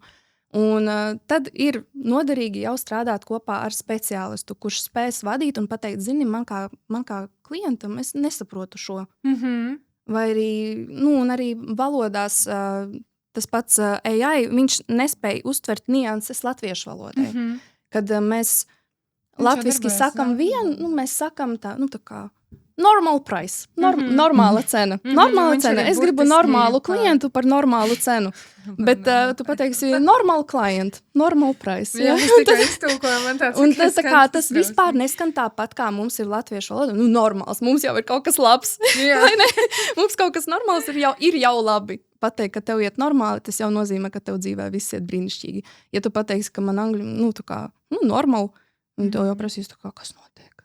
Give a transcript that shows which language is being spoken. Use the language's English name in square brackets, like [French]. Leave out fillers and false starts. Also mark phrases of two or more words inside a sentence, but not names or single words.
[Latvian] Un tad ir noderīgi jau strādāt kopā ar speciālistu, kurš spēs vadīt un pateikt, zini, man kā klientam es nesaprotu šo. Vai arī, un arī valodās tas pats AI, viņš nespēja uztvert nianses latviešu valodai. Kad mēs latviski sakam vienu, mēs sakam tā kā [English] normal price, [Latvian] normāla cena. Normāla cena. Es gribu normālu klientu par normālu cenu. Bet tu pateiksi [English] normal client, normal price. [Latvian] Jā, es tikai iztulkoju, man tāds un tas vispār neskan tāpat, kā mums ir latviešu valoda. Normāls, mums jau ir kaut kas labs. Vai ne? Mums kaut kas normāls ir jau labi. Pateikt, ka tev iet normāli, tas jau nozīmē, ka tev dzīvē viss iet brīnišķīgi. Ja tu pateiksi, ka man angļu, normāli, un tev jau prasīs, kas notiek.